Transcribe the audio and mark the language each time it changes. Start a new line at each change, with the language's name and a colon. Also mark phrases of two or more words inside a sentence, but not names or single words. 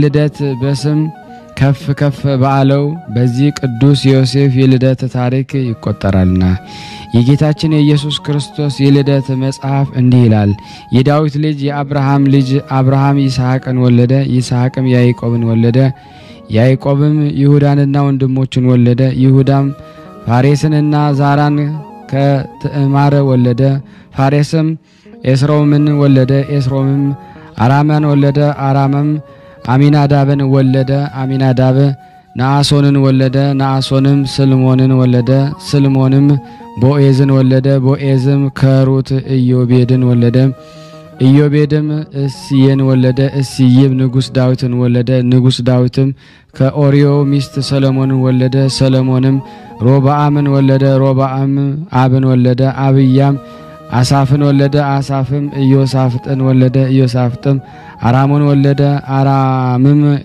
Amharic: ልደት በስም ከፍ ከፍ ባለው በዚህ ቅዱስ ዮሴፍ የልደት ታሪክ ይቆጠራልና የጌታችን የኢየሱስ ክርስቶስ የልደት መጽሐፍ እንዲህ ይላል። የዳዊት ልጅ የአብርሃም ልጅ አብርሃም ይስሐቅን ወለደ፣ ይስሐቅም ያዕቆብን ወለደ፣ ያዕቆብም ይሁዳንና ወንድሞቹን ወለደ፣ ይሁዳም ፋሬስንና ዛራን ከትዕማር ወለደ፣ ፋሬስም ኤስሮምን ወለደ፣ ኤስሮምም አራማን ወለደ፣ አራምም አሚናዳብን ወለደ፣ አሚናዳብ ነአሶንን ወለደ፣ ነአሶንም ስልሞንን ወለደ፣ ስልሞንም ቦኤዝን ወለደ፣ ቦኤዝም ከሩት ኢዮቤድን ወለደ፣ ኢዮቤድም እስየን ወለደ፣ እስይም ንጉስ ዳዊትን ወለደ፣ ንጉስ ዳዊትም ከኦሪዮ ሚስት ሰሎሞንን ወለደ፣ ሰሎሞንም ሮብዓምን ወለደ፣ ሮብዓም አብን ወለደ፣ አብያም አሳፍን ወለደ፣ አሳፍም ኢዮሳፍጥን ወለደ፣ ኢዮሳፍጥም አራምን ወለደ፣ አራምም